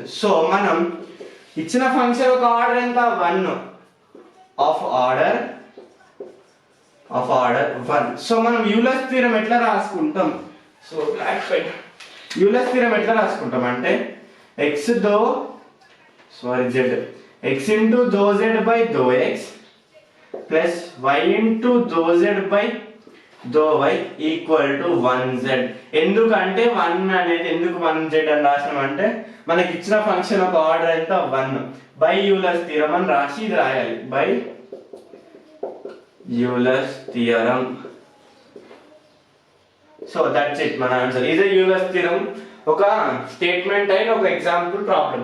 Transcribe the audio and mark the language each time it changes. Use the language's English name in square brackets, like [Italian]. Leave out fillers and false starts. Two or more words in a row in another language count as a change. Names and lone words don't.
[Telugu] సో మనం ఇచ్చిన ఫంక్షన్ ఒక ఆర్డర్ ఎంత 1 [English] of order [Telugu] 1. సో మనం యూలర్స్ థీరం ఎట్లా రాసుకుంటాం, సో యూలర్స్ థీరం ఎట్లా రాసుకుంటాం అంటే [English] x into dou z by dou x plus y into dou z by dou y equal to 1z. [Telugu] ఎందుకంటే 1 అనేది ఎందుకు 1z అని రాసినాం అంటే మనకి ఇచ్చిన ఫంక్షన్ ఒక ఆర్డర్ ఎంత 1 బై యూలర్స్ థీరం అని రాసి ఇది రాయాలి, బై యూలర్స్ థియరం. [English] so that's it, [Telugu] మన ఆన్సర్ ఇదే యూలర్స్ థియరం, ఒక స్టేట్మెంట్ అయిన ఒక [English] example problem.